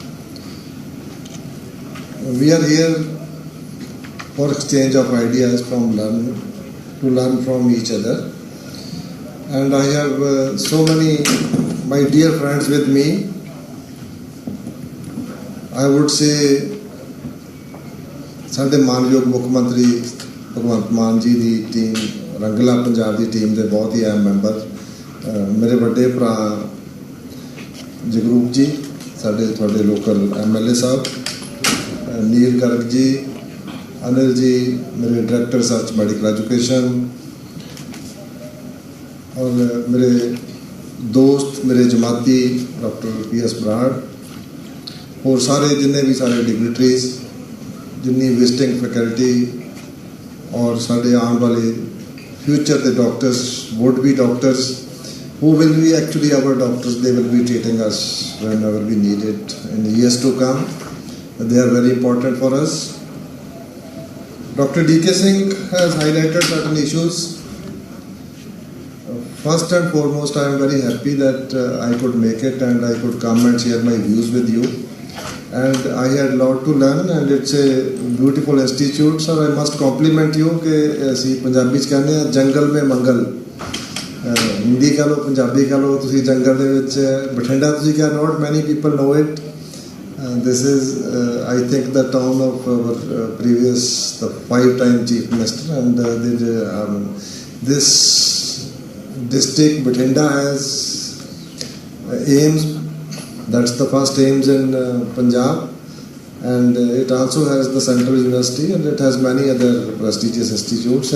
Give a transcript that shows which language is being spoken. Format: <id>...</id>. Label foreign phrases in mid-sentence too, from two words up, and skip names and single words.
<en>We are here for exchange of ideas to learn from each other. And I have so many my dear friends with me. I would say</en> <pa>ਸਾਡੇ ਮਾਨਯੋਗ ਮੁੱਖ ਮੰਤਰੀ ਭਗਵੰਤ ਮਾਨ ਜੀ ਦੀ ਟੀਮ, ਰੰਗਲਾ ਪੰਜਾਬ ਦੀ ਟੀਮ ਦੇ ਬਹੁਤ ਹੀ ਅਹਿਮ ਮੈਂਬਰ, ਮੇਰੇ ਵੱਡੇ ਭਰਾ ਜਗਰੂਪ ਜੀ, ਸਾਡੇ ਤੁਹਾਡੇ ਲੋਕਲ MLA ਸਾਹਿਬ, ਨੀਲ ਗਰਗ ਜੀ, ਅਨਿਲ ਜੀ, ਮੇਰੇ</pa> <en>Director Research Medical Education,</en> <hi>और मेरे दोस्त, मेरे जमाती डॉक्टर P S Brar, और सारे जिन्ने भी सारे डिग्नेटरीज, जिन्नी</hi> <en>visiting faculty,</en> <hi>और साढ़े आने वाले फ्यूचर के डॉक्टर्स,</hi> <en>would be doctors, who will be actually our doctors. They will be treating us whenever we need it in the years to come. They are very important for us. Dr. DK Singh has highlighted certain issues. First and foremost, I am very happy that I could make it and I could come and share my views with you. And I had a lot to learn, and it's a beautiful institute. Sir, I must compliment you</en> <pa>कि ਅਸੀਂ ਪੰਜਾਬੀ ਚ ਕਹਿੰਦੇ ਆ ਜੰਗਲ में ਮੰਗਲ, ਹਿੰਦੀ ਕਹ ਲਓ ਪੰਜਾਬੀ ਕਹ ਲਓ, ਤੁਸੀਂ ਜੰਗਲ ਦੇ ਵਿੱਚ ਬਠਿੰਡਾ ਤੁਸੀਂ ਕਿਹਾ,</pa> <en>not many people know it. This is I think the town of our previous the 5-time chief minister, and this district Bathinda has AIIMS. That's the first AIIMS in Punjab, and it also has the Central University, and it has many other prestigious institutes.</en>